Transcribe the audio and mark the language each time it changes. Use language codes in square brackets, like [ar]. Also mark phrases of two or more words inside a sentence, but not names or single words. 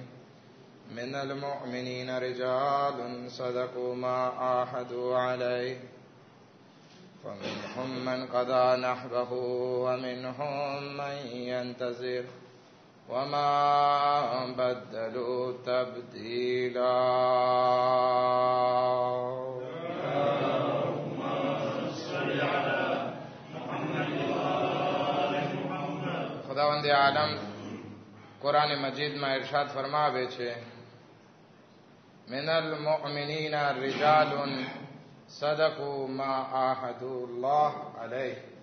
[ar] من المؤمنين رجال صدقوا ما عاهدوا عليه، فمنهم من قضى نحبه ومنهم من ينتظر وما بدلوا تبديلا. [gu] ખુદાવંદ આલમ કુરાન મજીદમાં ઇરશાદ ફરમાવે છે: [ar] من المؤمنين رجال صدقوا ما عاهدوا الله عليه.